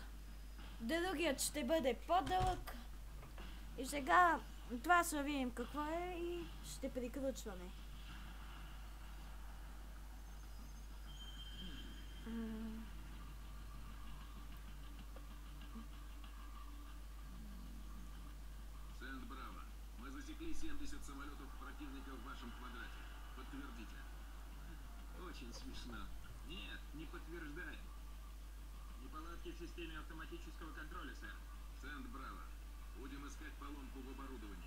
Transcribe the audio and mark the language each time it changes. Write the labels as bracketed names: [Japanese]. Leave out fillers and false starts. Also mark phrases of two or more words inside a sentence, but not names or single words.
[Bulgarian] Другият ще бъде по-дълъг. И сега това ще видим какво е и ще приключваме. Сент-Браво. [Russian] Мы засекли 70 самолетов противника в вашем квадрате. Подтвердите. Очень смешно. Нет, не подтверждаем. Неполадки в системе автоматического контроля, сэр. Сент-Браво. Будем искать поломку в оборудовании.